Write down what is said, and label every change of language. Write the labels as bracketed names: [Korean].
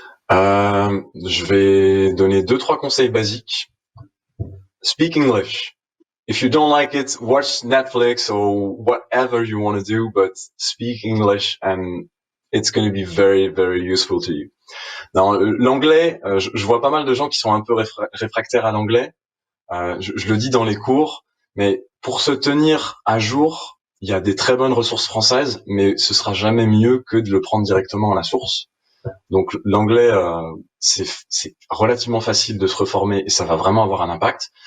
[French] Je vais donner 2-3 conseils basiques. [English] Speak English. If you don't like it, watch Netflix or whatever you want to do, but speak English and it's going to be very, very useful to you. [French] L'anglais, je vois pas mal de gens qui sont un peu réfractaires à l'anglais. Je le dis dans les cours, mais pour se tenir à jour, il y a des très bonnes ressources françaises, mais ce sera jamais mieux que de le prendre directement à la source. Donc l'anglais, c'est relativement facile de se reformer et ça va vraiment avoir un impact.